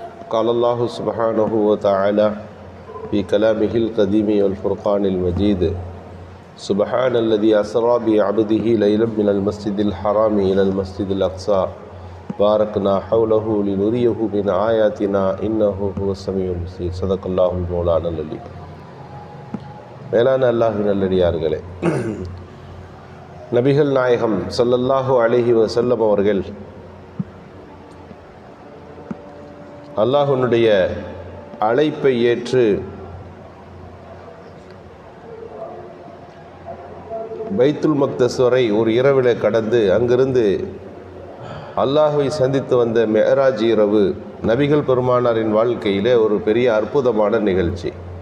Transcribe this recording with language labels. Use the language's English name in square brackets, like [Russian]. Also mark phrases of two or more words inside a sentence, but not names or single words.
[Arabic] قال الله سبحانه وتعالى في كلامه القديم والفرقان المجيد سبحان الذي أسرى بعبده ليلا من المسجد الحرام إلى المسجد الأقصى باركنا حوله لنريه من آياتنا إنه هو السميع البصير صدق الله المولانا العلي. [Tamil] மேலான அல்லாஹ்வின் நல்லடியார்களே, நபிகள் நாயகம் [Arabic] صلى الله عليه وسلم [Tamil] அவர்கள் அல்லாஹ்வினுடைய அழைப்பை ஏற்று பைத்துல் மக்தஸ் வரை ஒரு இரவிலே கடந்து அங்கிருந்து அல்லாஹ்வை சந்தித்து வந்த மெஹராஜ் இரவு நபிகள் பெருமானாரின் வாழ்க்கையிலே ஒரு பெரிய அற்புதமான நிகழ்ச்சி.